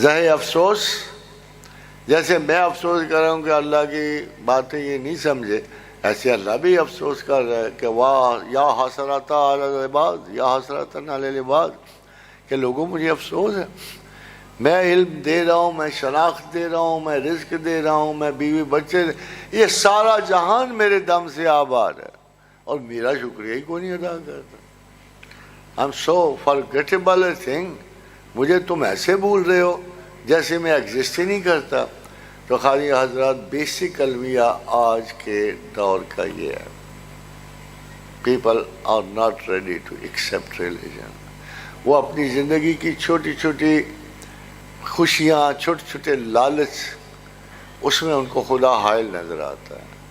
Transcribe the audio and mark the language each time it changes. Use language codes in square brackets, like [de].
[ur] ظاہر افسوس, جیسے میں افسوس کر رہا ہوں کہ اللہ کی باتیں یہ نہیں سمجھے, ایسے اللہ بھی افسوس کر رہا ہے کہ واہ [ar] یا حسرات علی العباد یا حسرات علی العباد, [ur] کہ لوگوں مجھے افسوس ہے. میں علم دے رہا ہوں, میں شناخت دے رہا ہوں, میں رزق دے رہا ہوں, میں بیوی بچے, یہ سارا جہان میرے دم سے آباد ہے اور میرا شکریہ ہی کوئی نہیں ادا کرتا. [en] I'm so forgettable a thing. [ur] مجھے تم ایسے بھول رہے ہو جیسے میں ایگزسٹ ہی نہیں کرتا. تو خالی حضرات بیسک المیہ آج کے دور کا یہ ہے, [en] people are not ready to accept religion. [ur] وہ اپنی زندگی کی چھوٹی چھوٹی خوشیاں, چھوٹے چھوٹے لالچ, اس میں ان کو خدا حائل نظر آتا ہے.